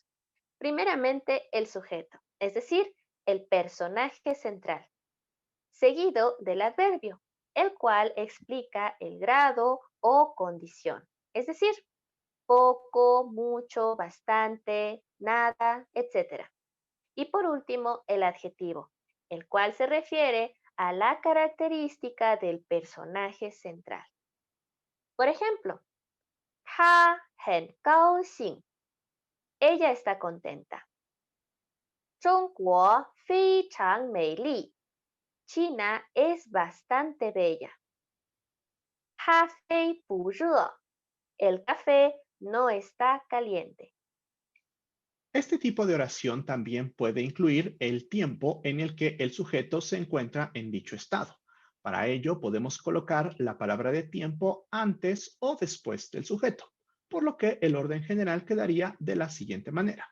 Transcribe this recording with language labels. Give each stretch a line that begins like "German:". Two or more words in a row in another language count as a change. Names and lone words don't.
Spanish: Primeramente, el sujeto, es decir, el personaje central, seguido del adverbio, el cual explica el grado o condición, es decir, poco, mucho, bastante, nada, etc. Y por último, el adjetivo, el cual se refiere a la característica del personaje central. Por ejemplo,
Chinese: 她很高兴.
Spanish: Ella está contenta.
Chinese: 中国非常美丽.
Spanish: China es bastante bella.
Chinese: 咖啡不热.
Spanish: El café no está caliente. Este tipo de oración también puede incluir el tiempo en el que el sujeto se encuentra en dicho estado. Para ello podemos colocar la palabra de tiempo antes o después del sujeto, por lo que el orden general quedaría de la siguiente manera.